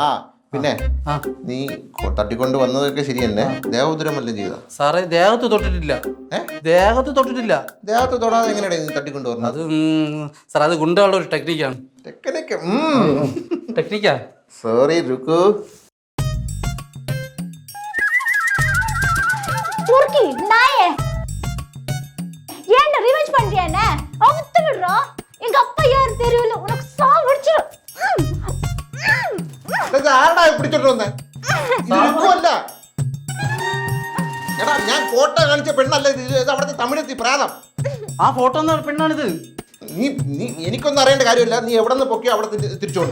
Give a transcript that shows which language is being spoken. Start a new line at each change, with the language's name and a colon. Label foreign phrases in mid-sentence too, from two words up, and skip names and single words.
Malayalam: ആ പിന്നെ നീ തട്ടിക്കൊണ്ട് വന്നതൊക്കെ ശരി തന്നെ, ദേവോദ്രം വല്ലതും ചെയ്ത? സാറേ ദേഹത്ത് തൊട്ടിട്ടില്ല. ദേഹത്ത് തൊട്ടിട്ടില്ല. ദേഹത്ത് തൊടാതെ എങ്ങനെയാ നീ തട്ടിക്കൊണ്ട് വന്നത്? അത് സാർ, അത് ഗുണ്ടകളുടെ ഒരു ടെക്നിക്കാണ്. ടെക്നിക്കാ? സോറി രുക്കു.
Tamil: துர்க்கி நாயே ஏன்டா ரிவெஞ்ச் பண்றியா? என்ன அவுத்து விடுறா. எங்க அப்பா யாரு தெரியல, உனக்கு சாவடிச்சு.
Malayalam: ആരടാ പിടിച്ചോണ്ട് വന്നേ? രുക്കുവല്ല. എടാ, ഞാൻ ഫോട്ടോ കാണിച്ച പെണ്ണല്ല ഇത്. ഇത് അവിടുത്തെ തമിഴത്തി പ്രാതം. ആ ഫോട്ടോ പെണ്ണാണിത്. നീ എനിക്കൊന്നും അറിയേണ്ട കാര്യമില്ല. നീ എവിടെ നിന്ന് പൊക്കി അവിടെ തിരിച്ചുകൊണ്ട്